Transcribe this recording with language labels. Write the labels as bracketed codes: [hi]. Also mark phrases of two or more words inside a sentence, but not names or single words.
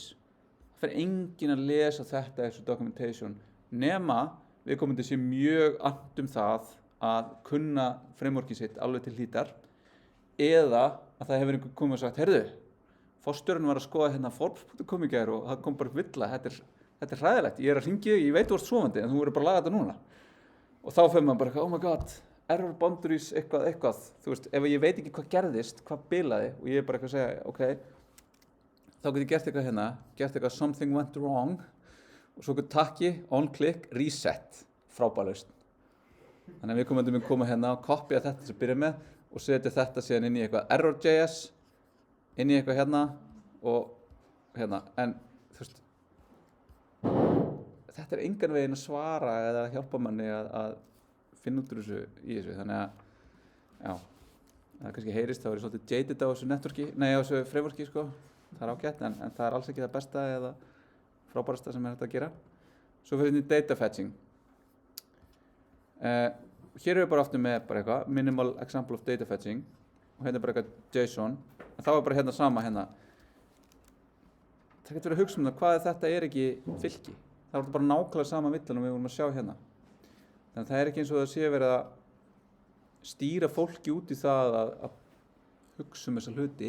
[is] Það fer enginn að lesa þetta eins og documentation nema viðkomandi sé mjög annt það að kunna frameworkið sitt alveg til hlítar eða að það hefur einhver komið og sagt, heyrðu, forstjórinn var að skoða hérna Forbes.com í gær og það kom bara villa, þetta er hræðilegt, ég er að hringja þig, ég veit þú ert sofandi en þú verður bara að laga þetta núna. Og þá fer maður bara, [en] oh my god, error boundaries, [is] eitthvað, þú veist, ef ég veit ekki hvað gerðist, hvað bilaði og ég er bara eitthvað að segja, ok, þá get ég gert eitthvað hérna, gert eitthvað [en] something went wrong [is] og svo eitthvað takki, [en] on click, reset, [is] frábærlaust. Þannig að við komum að koma hérna og kopja þetta sem byrja með og setja þetta síðan inn í eitthvað error.js, inn í eitthvað hérna og hérna, en þú veist, þetta er engan veginn að svara eða hjálpa manni að finna út úr þessu í þessu, þannig að, já, það kannski heyrist, þá er ég svolítið jaded á þessu networki, nei á þessu frameworki sko, það er ágætt, en það er alls ekki það besta eða frábærasta sem er hægt að gera. Svo fyrir þetta [en] data fetching. [is] Hér erum við bara aftur með bara eitthvað, [en] minimal example of data fetching [is] og hérna er bara eitthvað JSON, en þá er bara hérna sama hérna. Það getur verið að hugsa það, hvað þetta er ekki fylki? Það er bara nákvæmlega sama villan og við vorum að sjá hérna. Þannig að það er ekki eins og það sé verið að stýra fólki út í það að hugsa þessa hluti.